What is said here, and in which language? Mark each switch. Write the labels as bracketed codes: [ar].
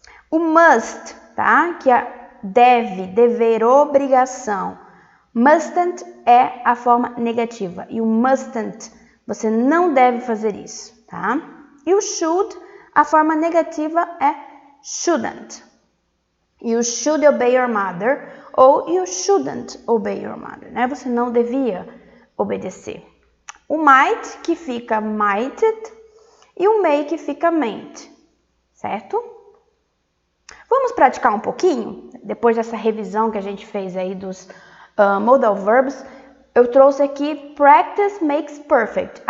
[pt] O must, tá? Que é deve, dever, obrigação. Mustn't é a forma negativa e o mustn't, você não deve fazer isso, tá? E o should, a forma negativa é shouldn't. [en] You should obey your mother [pt] ou [en] you shouldn't obey your mother, né? [pt] Você não devia obedecer. O might, que fica mightn't, e o may, que fica mayn't, certo? Vamos praticar um pouquinho? Depois dessa revisão que a gente fez aí dos modal verbs, eu trouxe aqui [en] practice makes perfect.